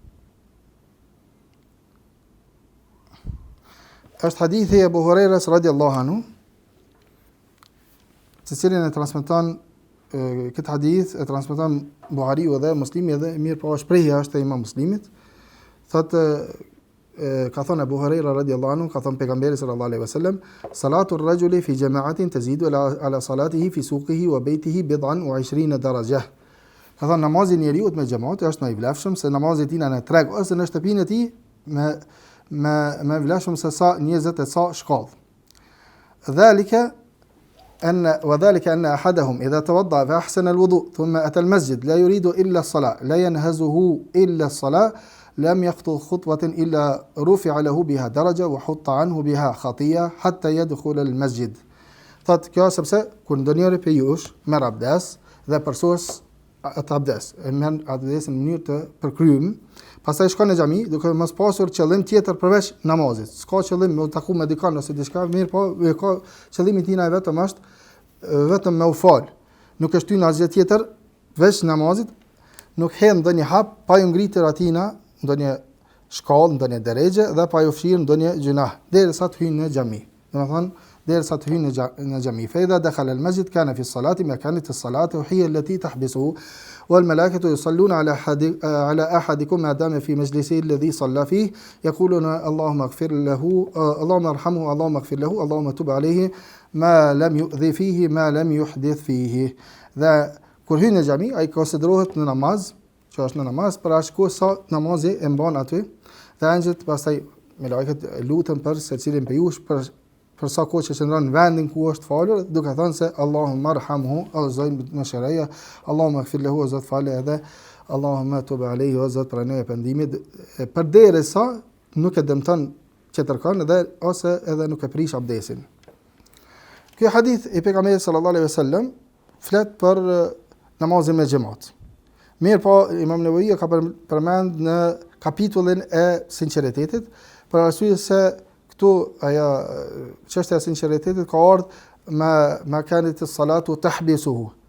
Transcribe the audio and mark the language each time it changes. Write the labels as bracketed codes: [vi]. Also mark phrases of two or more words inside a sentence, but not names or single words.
[sq] Është hadithi e Abu Hurajras [ar] رضي الله عنه, [sq] të cilin e transmeton këtë hadith e transmeton Buhariu dhe Muslimi dhe mirë po shprehja është e Imam Muslimit. Thotë ka thënë Abu Hurajra [ar] رضي الله عنه, [sq] ka thënë pejgamberi [ar] صلى الله عليه وسلم، صلاة الرجل في جماعة تزيد على صلاته في سوقه وبيته بضعا و20 درجة. [sq] Ka thënë namazi i njeriu me xhamat është më i vlefshëm se namazi i tij në treg ose në shtëpinë e tij me vlefshëm se sa 20 e sa shkallë. [ar] وذلك أن أحدهم إذا توضأ فأحسن الوضوء ثم أتى المسجد لا يريد إلا الصلاة لا ينهزه إلا الصلاة لم يخطو خطوة إلا رفع له بها درجة وحط عنه بها خطيئة حتى يدخل المسجد. [sq] Thot kjo sepse kur ndonjëri prej jush merr abdes dhe përsos atë abdes, merr abdesin në mënyrë të përkryer, pastaj shkon në xhami duke mos pasur qëllim tjetër përveç namazit. S'ka qëllim me taku me dikon ose diçka, mirë po ka qëllimi i tij vetëm është vetëm me u fal. Nuk është hyrë asgjë tjetër veç namazit, nuk hedh ndonjë hap pa ju ngritur atina ndonjë shkallë, ndonjë derexhe dhe pa ju fshirë ndonjë gjunah derisa të hyjë në xhami. Domethënë derisa të hyjë në xhami. [ar] فإذا دخل المسجد كان في الصلاة ما كانت الصلاة هي التي تحبسه والملائكة يصلون على أحدكم ما دام في مجلسه الذي صلى فيه يقولون اللهم اغفر له اللهم ارحمه اللهم اغفر له اللهم تب عليه ما لم يؤذ فيه ما لم يحدث فيه. [sq] Dhe kur hyn në xhami ai konsiderohet në namaz, që është në namaz për ashtu sa namazi e mban aty, dhe anjët pastaj me lajket lutën për secilin prej jush për sa kohë që qëndron në vendin ku është falur, duke thënë se [ar] اللهم ارحمه, [sq] o Zot më shëroje, [ar] اللهم اغفر له, [sq] o Zot falë, edhe [ar] اللهم تب عليه, [sq] o Zot pranoj pendimin, përderisa nuk e dëmton çetërkon dhe ose edhe nuk e prish abdesin. Ky hadith i pejgamberit [ar] صلى الله عليه وسلم [sq] flet për namazin me xhamat. Mirë po Imam Nevawi ka përmend në kapitullin e sinqeritetit, për arsye se këtu ajo çështja e sinqeritetit ka ardhur me [ar] كانت الصلاة تحبسه.